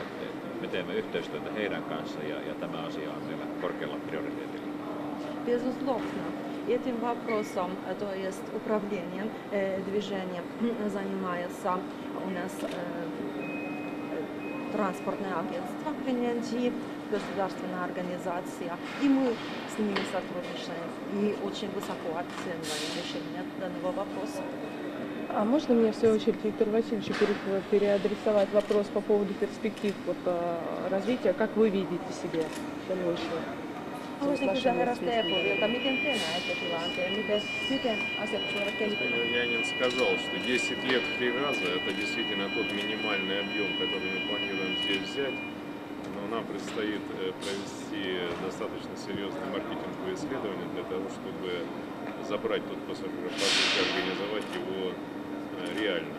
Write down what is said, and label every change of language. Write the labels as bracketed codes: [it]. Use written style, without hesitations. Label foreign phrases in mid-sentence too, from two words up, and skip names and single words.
[fi] Me teemme yhteistyötä heidän kanssa ja tämä asia on meillä korkealla prioriteetilla. [ru] Безусловно, этим вопросом, то есть управлением движением, занимается у нас транспортное агентство Финляндии, государственная организация, и мы с ними сотрудничаем и очень высоко оцениваем решение данного вопроса. А можно мне, в свою очередь, Виктору Васильевичу переадресовать вопрос по поводу перспектив развития? Как вы видите себе дальнейшее? [fi] Haluaisin kysyä herra Steepuvilta, miten te näette tilanteen, miten asiat tulevat kehittymään? [ru] Янин сказал, что 10 лет фригаза – это действительно тот минимальный объем, который мы планируем здесь взять. Но нам предстоит провести достаточно серьезное маркетинговое исследование для того, чтобы забрать тот пассажиропоток и организовать его реально.